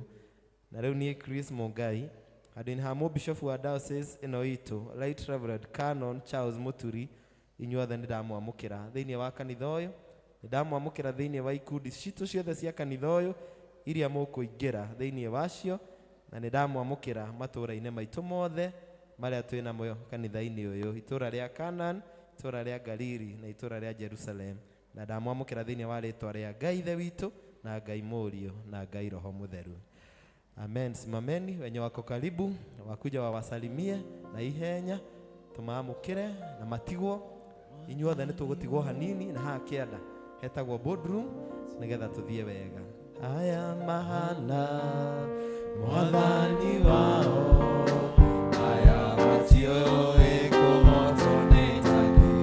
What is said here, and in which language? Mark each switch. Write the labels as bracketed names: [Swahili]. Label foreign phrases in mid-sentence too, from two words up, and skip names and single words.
[Kikuyu] Na rĩu niĩ Chris Mũngai handũ-inĩ ha mũbishofu wa diocese ĩno itũ Right Reverend Canon Charles Muturi, inyuothe nĩ ndamwamũkĩra thĩinĩ wa kanitha ũyũ, nĩ ndamwamũkĩra thĩinĩ wa ikundi citũ ciothe cia kanitha ũyũ iria mũkũingĩra thĩinĩ wacio, na nĩ ndamwamũkĩra matũũra-inĩ maitũ mothe marĩa twĩ namo kanitha-inĩ ũyũ, itũũra rĩa Canaan, itũũra rĩa Galili na itũũra rĩa Jerusalem. Na ndamwamũkĩra thĩinĩ wa rĩtwa rĩa Ngai Ithe witũ na Ngai Mũriũ na Ngai Roho Mũtheru. [Swahili] Amen. Simameni, wenye wako karibu wakuja wawasalimie na ihenya, [Kikuyu] tumamũkĩre na matigwo. Inyuothe nĩ tũgũtigwo hanini na haha kĩanda hetagwo boardroom nĩgetha tũthiĩ wega. Aya mahana Mwathani wao, aya matioĩ kũhotwo nĩ take.